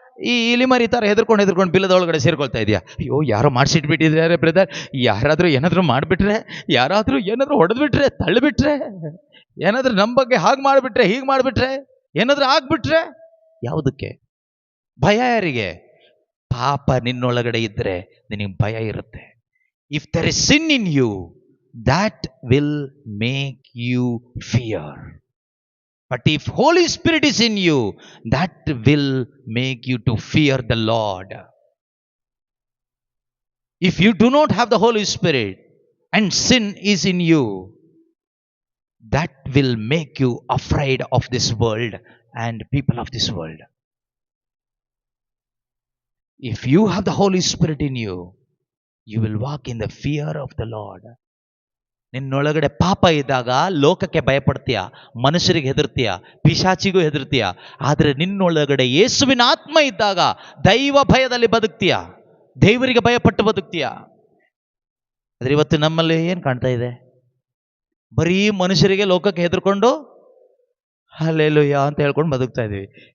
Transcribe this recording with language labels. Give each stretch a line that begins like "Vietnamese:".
Kannada: ಈ ಇಲಿಮರಿ ಥರ ಹೆದರ್ಕೊಂಡು ಬಿಲ್ಲದ ಒಳಗಡೆ ಸೇರ್ಕೊಳ್ತಾ ಇದೆಯಾ? ಅಯ್ಯೋ ಯಾರೋ ಮಾಡಿಸಿಟ್ಬಿಟ್ಟಿದ್ದಾರೆ ಬ್ರದರ್, ಯಾರಾದರೂ ಏನಾದರೂ ಮಾಡಿಬಿಟ್ರೆ, ಯಾರಾದರೂ ಏನಾದರೂ ಹೊಡೆದ್ಬಿಟ್ರೆ, ತಳ್ಳಿಬಿಟ್ರೆ, ಏನಾದರೂ ನಮ್ಮ ಬಗ್ಗೆ ಹಾಗೆ ಮಾಡಿಬಿಟ್ರೆ, ಹೀಗೆ ಮಾಡಿಬಿಟ್ರೆ, ಏನಾದರೂ ಆಗ್ಬಿಟ್ರೆ, ಯಾವುದಕ್ಕೆ ಭಯ? ಯಾರಿಗೆ? ಪಾಪ ನಿನ್ನೊಳಗಡೆ ಇದ್ದರೆ ನಿನಗೆ ಭಯ ಇರುತ್ತೆ.
English: If there is sin in you, that will make you fear. But if Holy Spirit is in you, that will make you to fear the Lord. If you do not have the Holy Spirit and sin is in you, that will make you afraid of this world and people of this world. If you have the Holy Spirit in you, you will walk in the fear of the Lord.
Kannada: ನಿನ್ನೊಳಗಡೆ ಪಾಪ ಇದ್ದಾಗ ಲೋಕಕ್ಕೆ ಭಯಪಡ್ತೀಯ, ಮನುಷ್ಯರಿಗೆ ಹೆದರ್ತೀಯ, ಪಿಶಾಚಿಗೂ ಹೆದರ್ತೀಯ. ಆದರೆ ನಿನ್ನೊಳಗಡೆ ಯೇಸುವಿನ ಆತ್ಮ ಇದ್ದಾಗ ದೈವ ಭಯದಲ್ಲಿ ಬದುಕ್ತೀಯ, ದೇವರಿಗೆ ಭಯಪಟ್ಟು ಬದುಕ್ತೀಯ. ಆದರೆ ಇವತ್ತು ನಮ್ಮಲ್ಲಿ ಏನು ಕಾಣ್ತಾ ಇದೆ? ಬರೀ ಮನುಷ್ಯರಿಗೆ, ಲೋಕಕ್ಕೆ ಹೆದರ್ಕೊಂಡು ಹಲ್ಲೆಲೂಯಾ ಅಂತ ಹೇಳ್ಕೊಂಡು ಬದುಕ್ತಾ ಇದೀವಿ.